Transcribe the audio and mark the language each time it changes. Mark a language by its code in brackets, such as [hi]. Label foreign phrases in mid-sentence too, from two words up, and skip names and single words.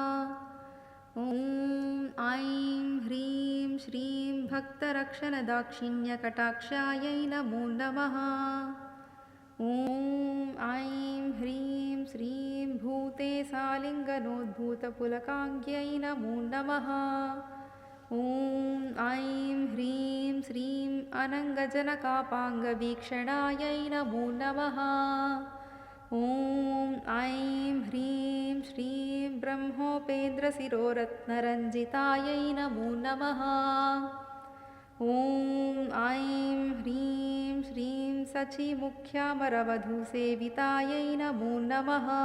[sa] ఓం ఐం హ్రీం శ్రీం భక్తరక్షణదాక్షిణ్యకటాక్షాయై నమో నమః. ఓం ఐం హ్రీం శ్రీం భూతేశాలింగనోద్భూతపులకాంగ్యై నమో నమః. ఓం ఐం హ్రీం శ్రీం अनङ्गजनकापाङ्गवीक्षणायै नमो नमः। ॐ ऐं ह्रीं श्रीं ब्रह्मोपेन्द्रशिरोरत्नरञ्जितायै नमो नमः। ॐ ऐं ह्रीं श्रीं सचिमुख्यामरवधूसेवितायै नमो नमः।